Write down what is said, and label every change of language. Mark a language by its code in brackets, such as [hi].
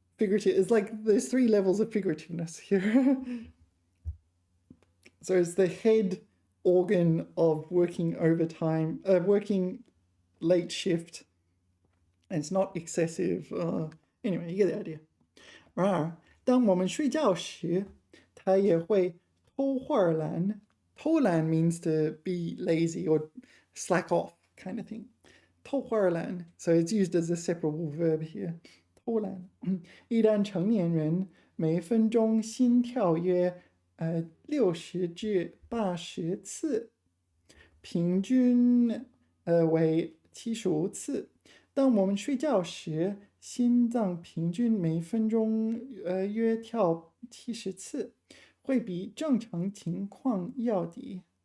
[en] It's like there's 3 levels of figurativeness here. So it's the head organ of working overtime, working late shift, and it's not excessive. Anyway, you get the idea. [zh] 然而，当我们睡觉时，它也会偷会儿懒。 [en] 偷懒 means to be lazy or slack off kind of thing. 偷会儿懒 so it's used as a separable verb here. [zh] 偷懒。一旦成年人每分钟心跳约60至80次，平均为75次。当我们睡觉时，心脏平均每分钟约跳70次，会比正常情况要低。